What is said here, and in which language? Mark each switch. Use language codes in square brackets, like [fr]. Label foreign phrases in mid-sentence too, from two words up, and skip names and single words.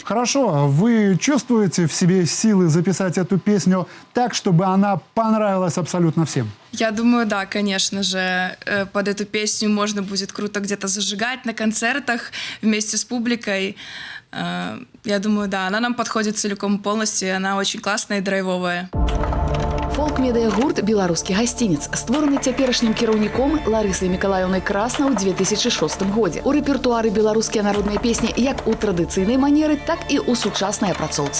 [ru] Хорошо, вы чувствуете в себе силы записать эту песню так, чтобы она понравилась абсолютно всем? Я думаю, да, конечно же, под эту песню можно будет круто где-то зажигать на концертах вместе с публикой. Я думаю, да, она нам подходит целиком и полностью, и она очень классная и драйвовая. [be] Фолк-медыа-гурт «Беларускі гасцінец» створаны цяперашнім кіраўніком Ларысай Мікалаёўнай Краснаў у 2006 годзе. У рэпертуары беларускія народныя песні як у традыцыйнай манеры, так і ў сучаснай апрацоўцы.